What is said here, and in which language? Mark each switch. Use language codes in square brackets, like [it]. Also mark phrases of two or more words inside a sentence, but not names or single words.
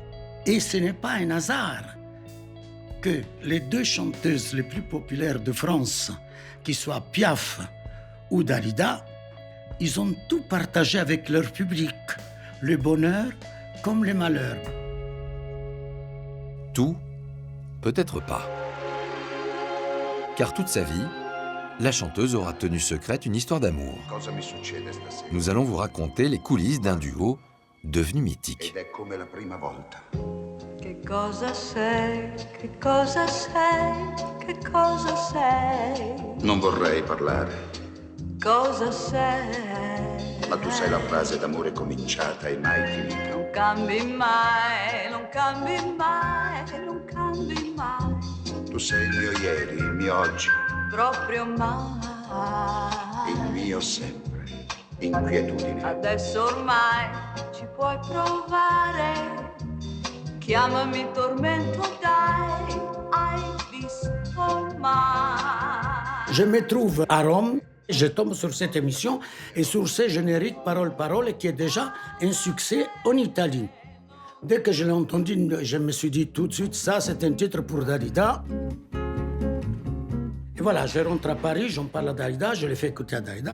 [fr] Et ce n'est pas un hasard que les deux chanteuses les plus populaires de France, qui soient Piaf ou Dalida, ils ont tout partagé avec leur public, le bonheur comme le malheur. Tout, peut-être pas. Car toute sa vie, la chanteuse aura tenu secrète une histoire d'amour. [it] Cosa mi succede stasera? [fr] Nous allons vous raconter les coulisses d'un duo devenu mythique. [it] Ed è come la prima volta. Che cosa sei, che cosa sei, che cosa sei, Non vorrei parlare, cosa sei. ma tu sei la frase d'amore cominciata e mai finita. Non cambi mai, non cambi mai, non cambi mai, Tu sei il mio ieri, il mio oggi, proprio mai. il mio sempre. Inquietudine. Adesso ormai ci puoi provare. Chiamami tormento, dai, hai visto mai. [fr] Je me trouve à Rome, je tombe sur cette émission et sur ce générique Parole qui est déjà un succès en Italie. Dès que je l'ai entendu, je me suis dit tout de suite, ça c'est un titre pour Dalida. Et voilà, je rentre à Paris, j'en parle à Dalida, je le fais écouter à Dalida.